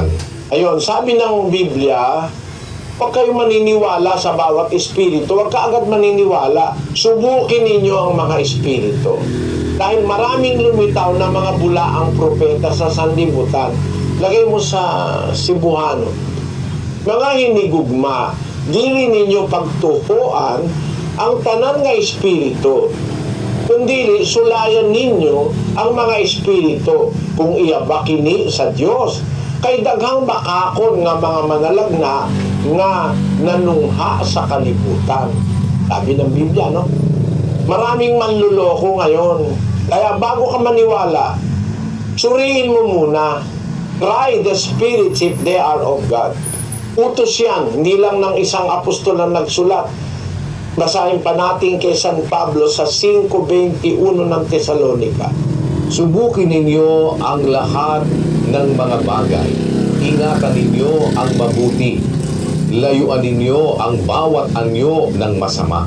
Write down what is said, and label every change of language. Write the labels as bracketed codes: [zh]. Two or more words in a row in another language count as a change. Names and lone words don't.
[tl] ayun, sabi ng Biblia, huwag kayong maniniwala sa bawat espiritu, huwag ka agad maniniwala. Subukin ninyo ang mga espiritu. Dahil maraming lumitaw na mga bulaang propeta sa sanlibutan. Lagay mo sa Cebuano. [ceb] Mga hinigugma, dili ninyo pagtuhuan ang tanan nga espiritu, kundi sulayan ninyo ang mga espiritu kung iya kini sa Dios. Kay daghang bakakon nga mga manalagna nga nanungha sa kalibutan. [tl] Sabi ng Biblia, no? Maraming manluloko ngayon. Kaya bago ka maniwala, suriin mo muna. [en] Try the spirits if they are of God. [tl] Utos yan, hindi lang ng isang apostol na nagsulat. Basahin pa natin kay San Pablo sa 5:21 ng Tesalonica. Subukin ninyo ang lahat ng mga bagay. Ingatan ninyo ang mabuti. Layuan ninyo ang bawat anyo ng masama.